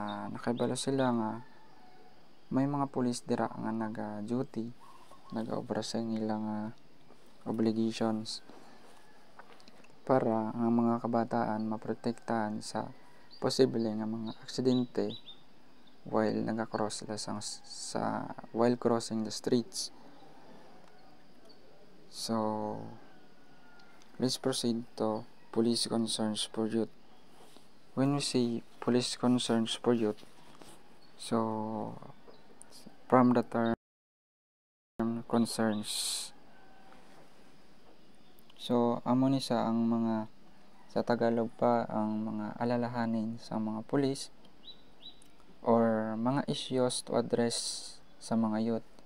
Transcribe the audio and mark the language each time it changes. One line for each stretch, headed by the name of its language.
Hiligaynon: nakibalo sila nga may mga pulis dira nga naga-duty, naga-obra sa ilang obligations para ang mga kabataan maprotektahan sa posible nga mga aksidente while naga-cross sila
English: while crossing the streets. So let's proceed to police concerns for youth. When we say police concerns for youth,
Hiligaynon: so from the term concerns, so amo ni sa ang mga sa Tagalog pa ang mga alalahanin sa mga pulis or mga
English: issues to address
Hiligaynon: sa mga youth.